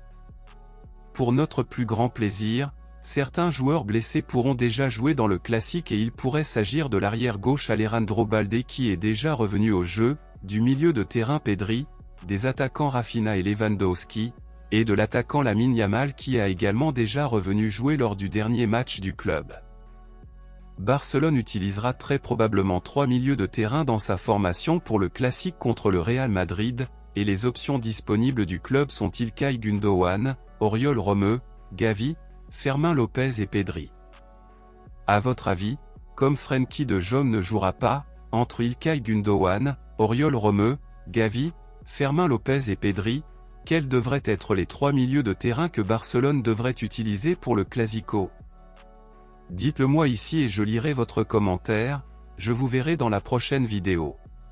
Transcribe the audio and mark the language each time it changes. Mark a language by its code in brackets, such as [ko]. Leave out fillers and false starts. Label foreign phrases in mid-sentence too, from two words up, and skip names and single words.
[fr] Pour notre plus grand plaisir, certains joueurs blessés pourront déjà jouer dans le classique et il pourrait s'agir de l'arrière gauche Alejandro Balde qui est déjà revenu au jeu, du milieu de terrain Pedri, des attaquants Rafinha et Lewandowski, et de l'attaquant Lamine Yamal qui a également déjà revenu jouer lors du dernier match du club. Barcelone utilisera très probablement 3 milieux de terrain dans sa formation pour le classique contre le Real Madrid, et les options disponibles du club sont İlkay Gündoğan, Oriol Romeu, Gavi, Fermín López et Pedri. À votre avis, comme Frenkie de Jong ne jouera pas, entre İlkay Gündoğan, Oriol Romeu, Gavi, Fermín López et Pedri, quels devraient être les 3 milieux de terrain que Barcelone devrait utiliser pour le Clasico? Dites-le moi ici et je lirai votre commentaire, je vous verrai dans la prochaine vidéo.